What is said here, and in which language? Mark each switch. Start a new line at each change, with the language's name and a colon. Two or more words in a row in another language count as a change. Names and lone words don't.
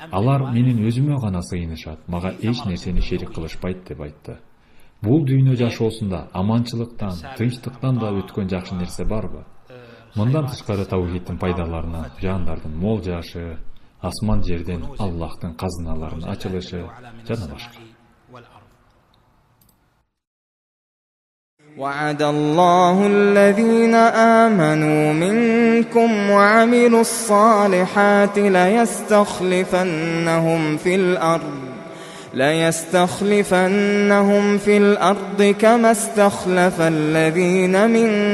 Kyrgyz: Алар менин өзүмө гана сыйынышат, мага эч нерсени шерик кылышпайт деп айтты. Бул дүйнө жашоосунда аманчылыктан, тынчтыктан да өткөн жакшы нерсе барбы? Мындан тышкары таухиддин пайдаларынан жандардын мол жашы, асман жерден Аллахтын казыналарынын ачылышы жана башка.
Arabic: وعد الله الذين آمنوا منكم وعملوا الصالحات ليستخلفنهم في الأرض كما استخلف الذين من